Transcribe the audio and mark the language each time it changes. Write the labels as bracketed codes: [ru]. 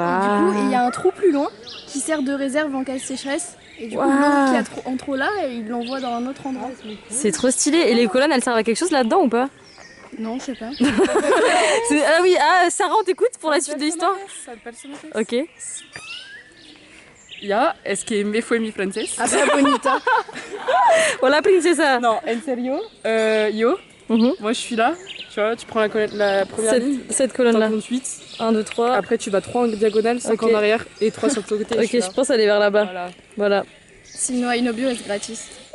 [fr] Et du coup, il y a un trou plus loin qui sert de réserve en cas de sécheresse. Et du coup, l'eau qui a en trop là, ils l'envoient dans un autre endroit. C'est trop stylé. Et les colonnes, elles servent à quelque chose là-dedans ou pas? Non, je sais pas. Ah oui, Sarah, on t'écoute pour la suite de l'histoire. Ok. [es] Ya, es que me fue mi francés. [fr] Ah, c'est [es] bonita. Hola, princesa. [fr] Non, [es] en serio, yo, [fr] moi je suis là, tu vois, tu prends la première ligne, cette colonne-là. 8. 1, 2, 3. Après tu vas 3 en diagonale, 5 Ok. en arrière et 3 sur le côté. Ok, je pense aller vers là-bas. Voilà. Sinon, Inobio est gratis.